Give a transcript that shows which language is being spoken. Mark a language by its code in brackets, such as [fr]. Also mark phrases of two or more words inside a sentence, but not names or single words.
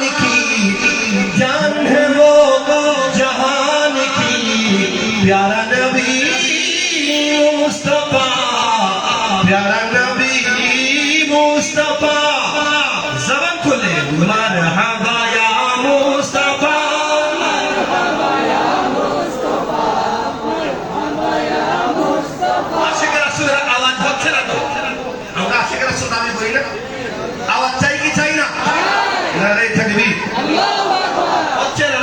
[ur] کی جان ہے وہ جہان کی پیارا نبی مصطفیٰ پیارا نبی مصطفیٰ زبان کھولے [ar] مرحبا یا مصطفیٰ [bn] আশিক রাসূলের আওয়াজ হচ্ছে না তো? আমরা আশিক রাসূল দাবি করি না? আওয়াজ চাই কি চাই না? নারে তাকবীর, হচ্ছে না?